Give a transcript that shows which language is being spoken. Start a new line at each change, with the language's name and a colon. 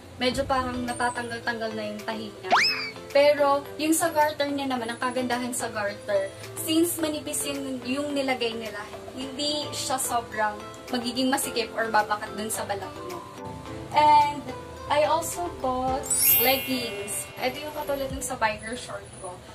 Filipino: Medyo parang natatanggal-tanggal na yung tahi niya. Pero, yung sa garter niya naman, ang kagandahan sa garter, since manipis yung nilagay nila, hindi siya sobrang magiging masikip or babakat dun sa balat mo.
English: And, I also bought leggings.
Filipino: Ito yung katulad ng sa biker short ko.